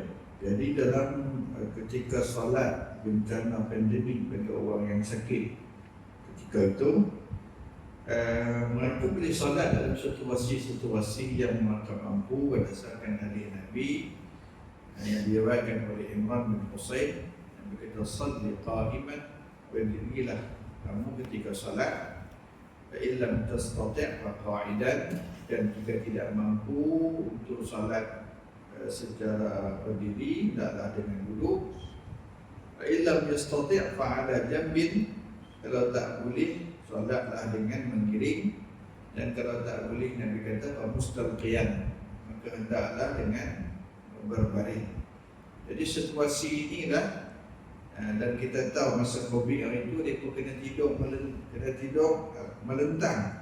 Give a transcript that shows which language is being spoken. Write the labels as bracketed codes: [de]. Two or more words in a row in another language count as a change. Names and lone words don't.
[ms] Jadi dalam ketika solat bencana pandemik bagi orang yang sakit, ketika itu mereka boleh solat dalam situasi yang mereka mampu berdasarkan hadis Nabi yang diriwayatkan oleh Imran bin Husain yang berkata [ar] صل قائما, [ms] berdirilah kamu ketika salat, [ar] فإن لم تستطع فقاعدا, [ms] dan jika tidak mampu untuk salat secara berdiri, hendaklah dengan duduk. [ar] فإن لم يستطع فعلى جنب, [ms] kalau tak boleh salatlah dengan menggiring, dan kalau tak boleh Nabi kata [ar] فمستلقيا, [ms] maka hendaklah dengan berbaring. Jadi situasi inilah. Dan kita tahu masa Covid hari itu dia pun kena tidur melentang.